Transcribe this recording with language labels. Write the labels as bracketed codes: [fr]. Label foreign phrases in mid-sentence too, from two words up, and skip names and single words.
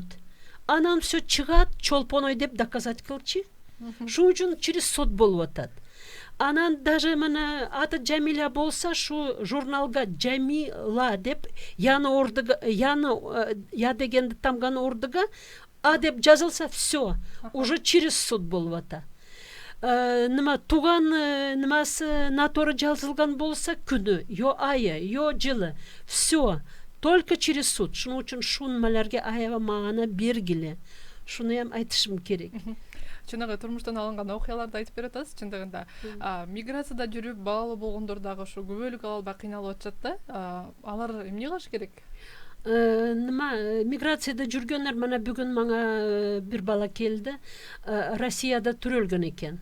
[ky] Анан все чыгат, Чолпоной деп доказать кылчы. Шуның үчүн [ru] через суд [ky] болуп атат. Анан даже мына аты Жамиля болса, шу журналга Жамила деп яны ордыга, я дегенди тамганы ордыга а деп жазылса, [ru] все, уже через суд [ky] болуп атат. Нима туган нимасы наторы жазылган болса, күнү, yo айы, yo жылы, [ru] все, только через суд. [ky] Шуның үчүн шу нималарга аябай маана бергиле. Шуну ham айтышым керек. Чынагы турмуштан алынган окуяларды айтып берип атасыз. Чындыгында миграцияда жүрүп балалуу болгондор дагы ушу күбөлүк албай кыйналып атышат да. Алар эмне кылыш керек? Нима миграцияда жүргөндөр, мана бүгүн мага бир бала келди, Россияда төрөлгөн экен.